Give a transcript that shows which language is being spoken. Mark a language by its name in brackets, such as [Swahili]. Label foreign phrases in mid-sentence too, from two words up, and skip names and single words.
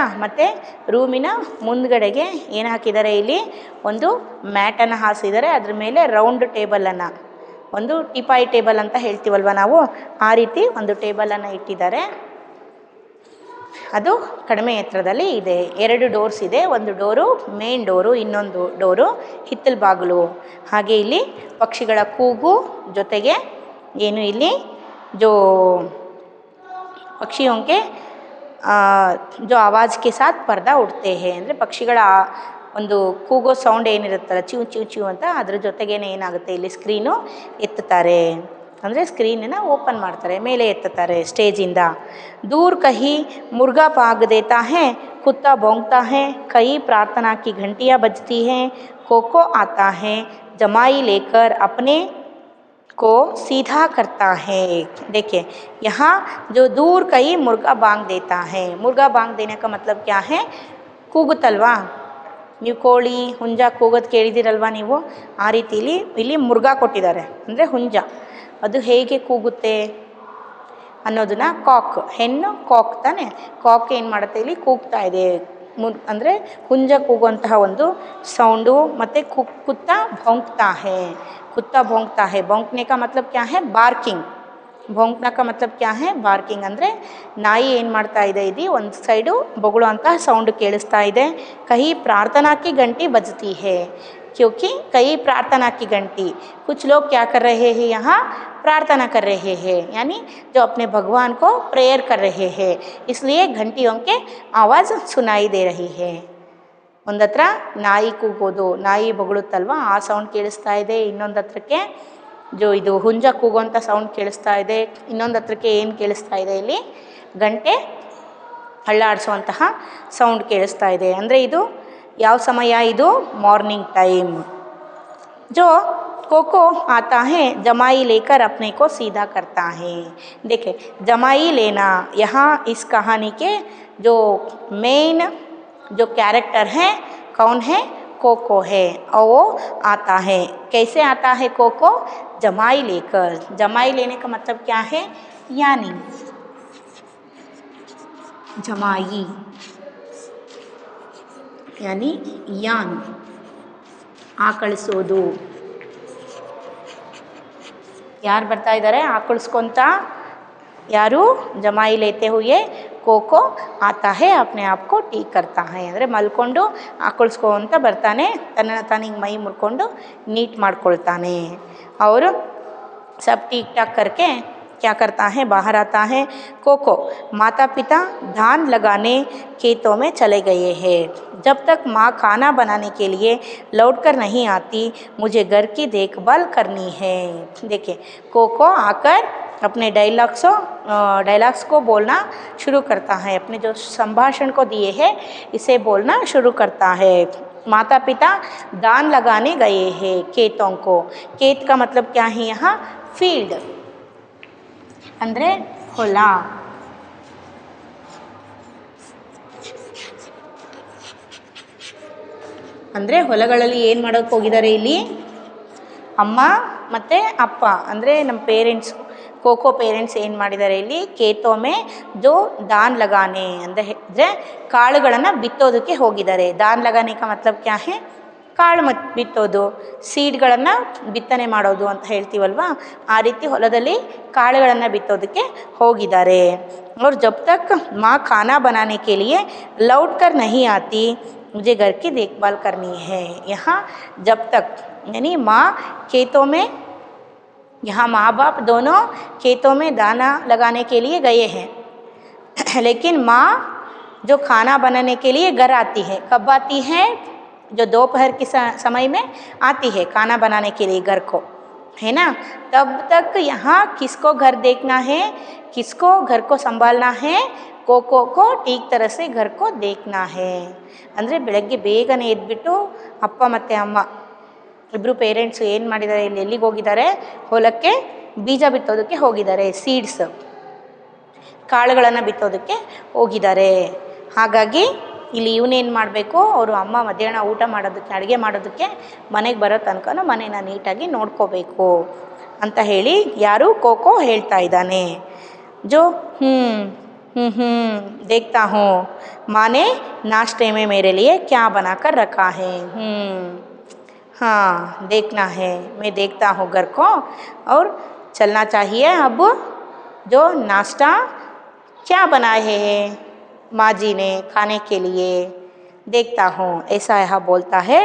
[Kannada] ಮತ್ತು ರೂಮಿನ ಮುಂದ್ಗಡೆಗೆ ಏನು ಹಾಕಿದ್ದಾರೆ ಇಲ್ಲಿ, ಒಂದು ಮ್ಯಾಟನ್ನು ಹಾಸಿದ್ದಾರೆ, ಅದ್ರ ಮೇಲೆ [English] round table, [Kannada] ಒಂದು [English] teapoy table [Kannada] ಅಂತ ಹೇಳ್ತೀವಲ್ವ ನಾವು, ಆ ರೀತಿ ಒಂದು ಟೇಬಲನ್ನು ಇಟ್ಟಿದ್ದಾರೆ। ಅದು ಕಡಿಮೆ ಎತ್ತರದಲ್ಲಿ ಇದೆ, ಎರಡು ಡೋರ್ಸ್ ಇದೆ, ಒಂದು ಡೋರು [English] main door, [Kannada] ಇನ್ನೊಂದು ಡೋರು ಹಿತ್ತಲು ಬಾಗಿಲು। ಹಾಗೆ ಇಲ್ಲಿ ಪಕ್ಷಿಗಳ ಕೂಗು ಜೊತೆಗೆ ಏನು ಇಲ್ಲಿ [Hindi] जो पक्षियों के जो आवाज़ के साथ पर्दा उठते हैं, [Kannada] ಅಂದರೆ ಪಕ್ಷಿಗಳ ಒಂದು ಕೂಗೋ ಸೌಂಡ್ ಏನಿರುತ್ತಲ್ಲ, ಚಿವ್ ಚಿವ್ ಚಿವ್ ಅಂತ, ಅದ್ರ ಜೊತೆಗೇನೆ ಏನಾಗುತ್ತೆ ಇಲ್ಲಿ ಸ್ಕ್ರೀನು ಎತ್ತುತ್ತಾರೆ, ಅಂದರೆ ಸ್ಕ್ರೀನನ್ನು ಓಪನ್ ಮಾಡ್ತಾರೆ, ಮೇಲೆ ಎತ್ತುತ್ತಾರೆ ಸ್ಟೇಜಿಂದ। [Hindi] दूर कहीं मुर्गा भाग देता है, कुत्ता भौंकता है, कई प्रार्थना की घंटियाँ बजती हैं, कोको आता है, जमाई लेकर अपने को सीधा करता है। देखिए यहाँ जो दूर कहीं मुर्गा बांग देता है, मुर्गा बांग देने का मतलब क्या है, [Kannada] ಕೂಗುತ್ತಲ್ವಾ ನೀವು, ಕೋಳಿ ಹುಂಜ ಕೂಗೋದು ಕೇಳಿದಿರಲ್ವಾ ನೀವು, ಆ ರೀತಿಲಿ ಇಲ್ಲಿ ಮುರ್ಗ ಕೊಟ್ಟಿದ್ದಾರೆ, ಅಂದರೆ ಹುಂಜ, ಅದು ಹೇಗೆ ಕೂಗುತ್ತೆ ಅನ್ನೋದನ್ನ, ಕಾಕ್ ಹೆಣ್ಣು ಕಾಕ್ ತಾನೆ, ಕಾಕ್ ಏನು ಮಾಡುತ್ತೆ ಇಲ್ಲಿ ಕೂಗ್ತಾ ಇದೆ, ಅಂದರೆ ಹುಂಜ ಕೂಗುವಂತಹ ಒಂದು ಸೌಂಡು। [Hindi] ಮತ್ತು कुत्ता भौंकता है, कुत्ता भौंकता है, भौंकने का मतलब क्या है, बार्किंग, ಭೋಂಕ್ನಾ का मतलब क्या है [Kannada] ಬಾರ್ಕಿಂಗ್ ಅಂದರೆ ನಾಯಿ ಏನು ಮಾಡ್ತಾ ಇದೆ ಇದು ಒಂದು ಸೈಡು ಬೊಗಳುವಂತಹ ಸೌಂಡ್ ಕೇಳಿಸ್ತಾ ಇದೆ. [Hindi] कहीं प्रार्थना की घंटी बजती है क्योंकि कई प्रार्थना की घंटी कुछ लोग क्या कर रहे हैं यहाँ प्रार्थना कर रहे हैं यानी जो अपने भगवान को प्रेयर कर रहे हैं इसलिए घंटियों के आवाज़ सुनाई दे रही है. [Kannada] ಒಂದು ಹತ್ರ ನಾಯಿ ಕೂಗೋದು ನಾಯಿ ಬೊಗಳುತ್ತಲ್ವ ಆ ಸೌಂಡ್ ಕೇಳಿಸ್ತಾ ಇದೆ. ಇನ್ನೊಂದು ಹತ್ರಕ್ಕೆ ಜೋ ಇದು ಹುಂಜ ಕೂಗುವಂಥ ಸೌಂಡ್ ಕೇಳಿಸ್ತಾ ಇದೆ. ಇನ್ನೊಂದು ಹತ್ರಕ್ಕೆ ಏನು ಕೇಳಿಸ್ತಾ ಇದೆ ಇಲ್ಲಿ ಗಂಟೆ ಹಳ್ಳಾಡಿಸುವಂತಹ ಸೌಂಡ್ ಕೇಳಿಸ್ತಾ ಇದೆ. ಅಂದರೆ ಇದು ಯಾವ ಸಮಯ ಇದು [English] morning time. [Hindi] जो कोको आता है जमाई लेकर अपने को सीधा करता है. देखिए जमाई लेना यहाँ इस कहानी के जो मेन जो कैरेक्टर है कौन है कोको है और वो आता है. कैसे आता है कोको जमाई लेकर. जमाई लेने का मतलब क्या है यानी जमाई यानी यान ಆಕಳಿಸೋದು. [Kannada] ಯಾರು ಬರ್ತಾ ಇದ್ದಾರೆ ಆಕಳಿಸ್ಕೊತ ಯಾರು [Hindi] जमाई लेते हुए कोको आता है अपने आपको ठीक करता है [Kannada] ಅಂದರೆ ಮಲ್ಕೊಂಡು ಆಕಳಿಸ್ಕೊ ಅಂತ ಬರ್ತಾನೆ ತನ್ನ ತಾನಿಗೆ ಮೈ ಮುರ್ಕೊಂಡು ನೀಟ್ ಮಾಡ್ಕೊಳ್ತಾನೆ. [Hindi] ಅವರು सब ठीक ठाक करके क्या करता है बाहर आता है. कोको माता पिता धान लगाने खेतों में चले गए हैं. जब तक माँ खाना बनाने के लिए लौट कर नहीं आती मुझे घर की देखभाल करनी है. देखिए कोको आकर अपने डायलॉग्स को बोलना शुरू करता है. अपने जो संभाषण को दिए हैं इसे बोलना शुरू करता है. माता पिता धान लगाने गए हैं खेतों को. खेत का मतलब क्या है यहाँ फील्ड [Kannada] ಅಂದರೆ ಹೊಲ. ಅಂದರೆ ಹೊಲಗಳಲ್ಲಿ ಏನು ಮಾಡೋಕ್ಕೆ ಹೋಗಿದ್ದಾರೆ ಇಲ್ಲಿ ಅಮ್ಮ ಮತ್ತು ಅಪ್ಪ ಅಂದರೆ ನಮ್ಮ ಪೇರೆಂಟ್ಸ್ ಕೋಕೋ ಪೇರೆಂಟ್ಸ್ ಏನು ಮಾಡಿದ್ದಾರೆ ಇಲ್ಲಿ [Hindi] खेतों में जो धान लगाने [Kannada] ಅಂದರೆ ಕಾಳುಗಳನ್ನು ಬಿತ್ತೋದಕ್ಕೆ ಹೋಗಿದ್ದಾರೆ. [Hindi] धान लगाने का मतलब क्या है [Kannada] ಕಾಳು ಬಿತ್ತೋದು ಸೀಡ್ಗಳನ್ನು ಬಿತ್ತನೆ ಮಾಡೋದು ಅಂತ ಹೇಳ್ತೀವಲ್ವ ಆ ರೀತಿ ಹೊಲದಲ್ಲಿ ಕಾಳುಗಳನ್ನು ಬಿತ್ತೋದಕ್ಕೆ ಹೋಗಿದ್ದಾರೆ. [Hindi] और जब तक माँ खाना बनाने के लिए लौट कर नहीं आती मुझे घर की देखभाल करनी है. यहाँ जब तक यानी माँ खेतों में यहाँ माँ बाप दोनों खेतों में दाना लगाने के लिए गए हैं लेकिन माँ जो खाना बनाने के लिए घर आती है. कब आती है जो दोपहर के समय में आती है खाना बनाने के लिए घर को है ना. तब तक यहाँ किसको घर देखना है किसको घर को संभालना है कोको को ठीक तरह से घर को देखना है. [Kannada] ಅಂದರೆ ಬೆಳಗ್ಗೆ ಬೇಗನೆ ಎದ್ಬಿಟ್ಟು ಅಪ್ಪ ಮತ್ತು ಅಮ್ಮ ಇಬ್ಬರು ಪೇರೆಂಟ್ಸ್ ಏನು ಮಾಡಿದ್ದಾರೆ ಇಲ್ಲಿ ಎಲ್ಲಿಗೆ ಹೋಗಿದ್ದಾರೆ ಹೊಲಕ್ಕೆ ಬೀಜ ಬಿತ್ತೋದಕ್ಕೆ ಹೋಗಿದ್ದಾರೆ. ಸೀಡ್ಸ್ ಕಾಳುಗಳನ್ನು ಬಿತ್ತೋದಕ್ಕೆ ಹೋಗಿದ್ದಾರೆ. ಹಾಗಾಗಿ ಇಲ್ಲಿ ಇವನೇನು ಮಾಡಬೇಕು ಅವರು ಅಮ್ಮ ಮಧ್ಯಾಹ್ನ ಊಟ ಮಾಡೋದಕ್ಕೆ ಅಡುಗೆ ಮಾಡೋದಕ್ಕೆ ಮನೆಗೆ ಬರೋ ತನಕ ಮನೇನ ನೀಟಾಗಿ ನೋಡ್ಕೋಬೇಕು ಅಂತ ಹೇಳಿ ಯಾರು ಕೋಕೋ ಹೇಳ್ತಾ ಇದ್ದಾನೆ. [Hindi] ಜೋ देखता हूँ माँ ने नाश्ते में मेरे लिए क्या बनाकर रखा है. हाँ देखना है मैं देखता हूँ घर को और चलना चाहिए. अब जो नाश्ता क्या बनाए हैं माँ जी ने खाने के लिए देखता हूँ ऐसा यहाँ बोलता है.